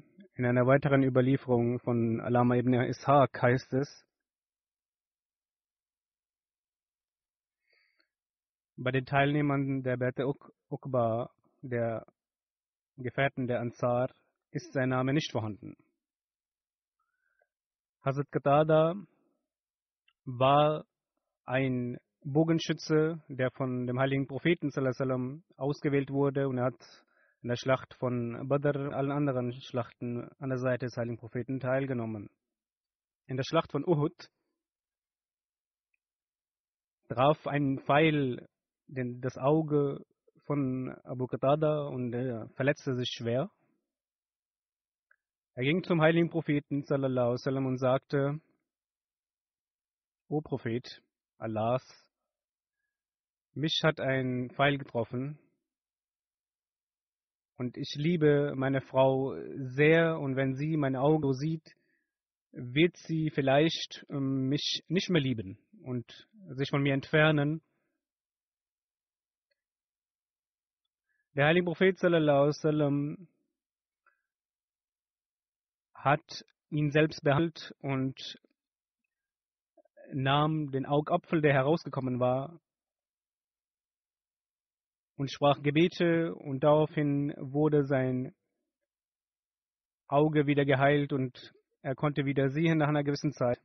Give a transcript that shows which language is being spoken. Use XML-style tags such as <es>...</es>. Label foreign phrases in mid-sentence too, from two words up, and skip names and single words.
<de>In einer weiteren Überlieferung von Alama ibn Ishaq heißt es: Bei den Teilnehmern der Beit Uqba, der Gefährten der Ansar, ist sein Name nicht vorhanden. Hazrat Qatada war ein Bogenschütze, der von dem heiligen Propheten</de> <ar>صلى الله عليه وسلم</ar> <de>ausgewählt wurde, und er hat in der Schlacht von Badr und allen anderen Schlachten an der Seite des heiligen Propheten teilgenommen. In der Schlacht von Uhud traf ein Pfeil das Auge von Abu Qatada und er verletzte sich schwer. Er ging zum heiligen Propheten</de> <ar>صلى الله عليه وسلم</ar> <de>und sagte: O Prophet Allahs, mich hat ein Pfeil getroffen und ich liebe meine Frau sehr, und wenn sie mein Auge so sieht, wird sie vielleicht mich nicht mehr lieben und sich von mir entfernen. Der heilige Prophet</de> <ar>صلى الله عليه وسلم</ar> <de>hat ihn selbst behandelt und nahm den Augapfel, der herausgekommen war, und sprach Gebete, und daraufhin wurde sein Auge wieder geheilt und er konnte wieder sehen nach einer gewissen Zeit.</de>